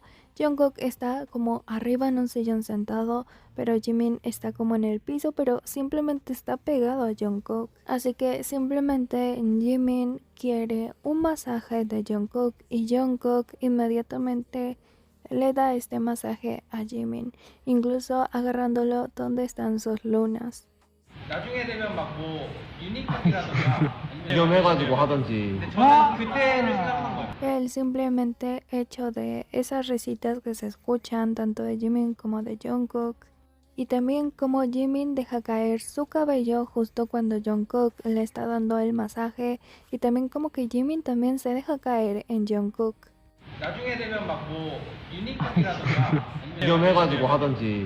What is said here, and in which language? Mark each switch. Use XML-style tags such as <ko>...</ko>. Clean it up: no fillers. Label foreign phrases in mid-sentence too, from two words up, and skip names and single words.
<es>Jungkook está como arriba en un sillón sentado, pero Jimin está como en el piso, pero simplemente está pegado a Jungkook. Así que simplemente Jimin quiere un masaje de Jungkook y Jungkook inmediatamente le da este masaje a Jimin, incluso agarrándolo donde están sus lunas.</es> <ko>나중에 되면 막 뭐 유니콘이라던가 위험해가지고 하던지. 그때를 생각한 거야.</ko> <es>El simplemente hecho de esas risitas que se escuchan tanto de Jimin como de Jungkook, y también como Jimin deja caer su cabello justo cuando Jungkook le está dando el masaje, y también como que Jimin también se deja caer en Jungkook.</es> <ko>나중에 되면 막 뭐 유니콘이라던가 위험해가지고 하던지.</ko>